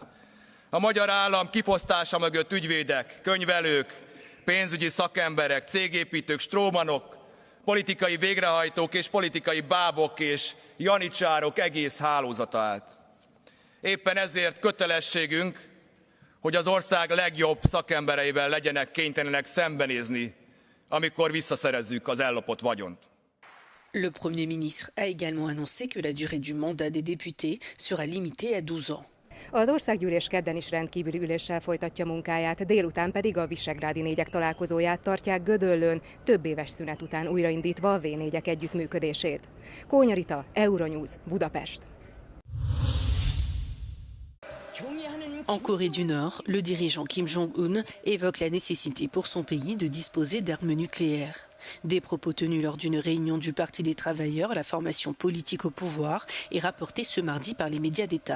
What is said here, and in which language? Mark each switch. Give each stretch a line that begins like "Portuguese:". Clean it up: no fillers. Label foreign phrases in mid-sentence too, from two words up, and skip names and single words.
Hungarian: A magyar állam kifosztása mögött ügyvédek, könyvelők, pénzügyi szakemberek, cégépítők, strómanok, politikai végrehajtók és politikai bábok és janicsárok egész hálózata állt. Éppen ezért kötelességünk, hogy az ország legjobb szakembereivel legyenek kénytelenek szembenézni, amikor visszaszerezzük az ellopott vagyont.
French: Le Premier ministre a également annoncé que la durée du mandat des députés sera limitée à 12 ans.
Hungarian: Az országgyűlés kedden is rendkívüli üléssel folytatja munkáját, délután pedig a visegrádi négyek találkozóját tartják Gödöllőn, több éves szünet után újraindítva a V4-ek együttműködését. Kónya Rita, Euronews, Budapest.
French: En Corée du Nord, le dirigeant Kim Jong-un évoque la nécessité pour son pays de disposer d'armes nucléaires. Des propos tenus lors d'une réunion du Parti des Travailleurs, la formation politique au pouvoir, et rapportés ce mardi par les médias d'État.